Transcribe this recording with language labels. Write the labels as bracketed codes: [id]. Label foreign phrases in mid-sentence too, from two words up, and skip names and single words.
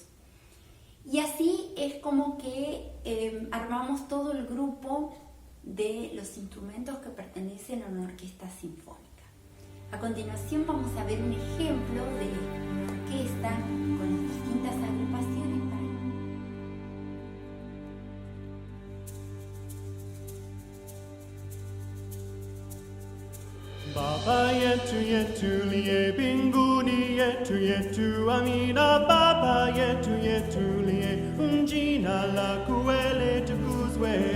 [es] Y así es como que armamos todo el grupo de los instrumentos que pertenecen a una orquesta sinfónica. A continuación vamos a ver un ejemplo de una orquesta con las distintas agrupaciones. [sw] Baba yetu yetu liye binguni yetu yetu amina. Baba yetu yetu liye jina lako litukuzwe.